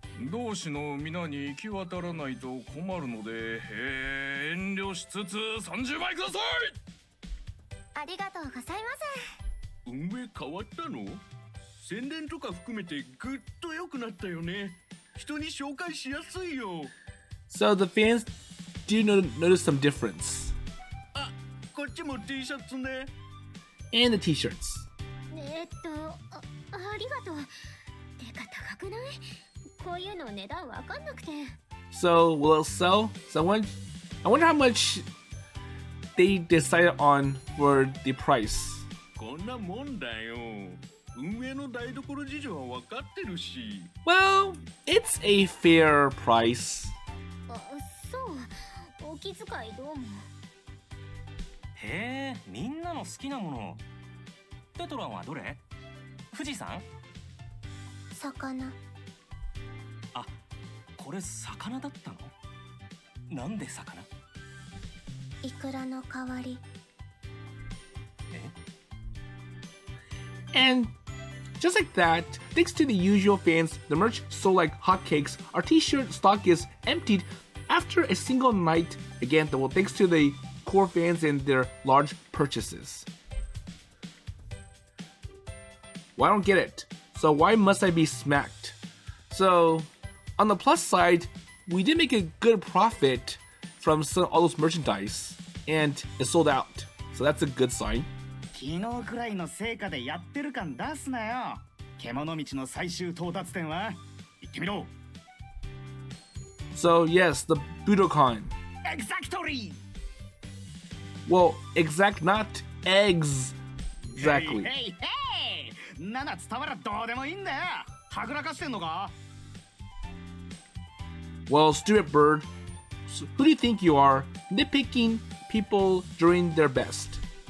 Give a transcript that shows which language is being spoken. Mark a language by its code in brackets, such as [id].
[ja] 同志の皆に行き渡らないと困るので、遠慮しつつ30枚ください。ありがとうございます。運営変わったの？宣伝とか含めてぐっと良くなったよね。人に紹介しやすいよ。 [en] So the fans do notice some difference. [ja] あ、こっちも T シャツね。 [en] And the t-shirts. [ja] ありがとう。てか高くない？こういうの値段わかんなくて。 [en] So will it sell? So I wonder how much they decided on for the price. [ja] こんなもんだよ。運営の台所事情は分かってるし。 [en] Well, it's a fair price. [ja] そう。お気遣いどうも。へえ、みんなの好きなもの。テトランはどれ？富士山？魚。あ、これ魚だったの？なんで魚？イクラの代わり。え？ [en] And just like that, thanks to the usual fans, the merch sold like hotcakes. Our t-shirt stock is emptied after a single night. Again, well, thanks to the core fans and their large purchases. Well, I don't get it. So why must I be smacked? So, on the plus side, we did make a good profit from selling all those merchandise, and it sold out. So that's a good sign. [ja] 昨日くらいの成果でやってる感出すなよ。獣道の最終到達点は行ってみろ。 [en] So yes, the Budokan. Exactly. Well, exact, not eggs. Exactly. Hey, hey, hey! [ja] 7伝わらどうでもいいんだよ。はぐらかしてんのか？ [en] Well, stupid bird. So who do you think you are? Nitpicking people during their best.